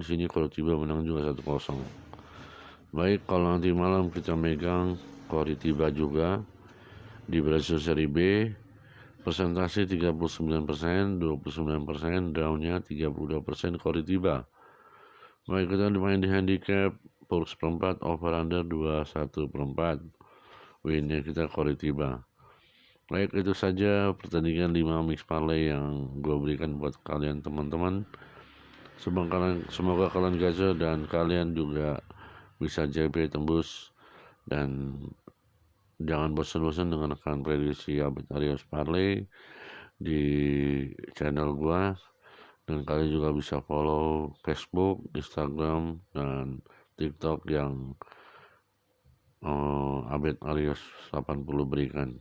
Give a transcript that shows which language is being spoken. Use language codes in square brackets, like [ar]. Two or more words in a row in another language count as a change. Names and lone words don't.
[id] Di sini Coritiba menang juga 1-0. Baik, kalau nanti malam kita megang Coritiba juga di Brasil Serie B, persentase 39%, 29%, drawnya 32% Coritiba. Baik, kita main di handicap Pulse perempat, [en] over under [id] 21/4. Winnya kita Coritiba. Baik, itu saja pertandingan 5 [en] mix parlay [id] yang gue berikan buat kalian teman-teman. Semoga kalian gacor dan kalian juga bisa JP tembus, dan jangan bosan-bosan dengan rekan prediksi Abed Arios Parlay di channel gua, dan kalian juga bisa follow Facebook, Instagram, dan TikTok yang Abed Arios 80 berikan.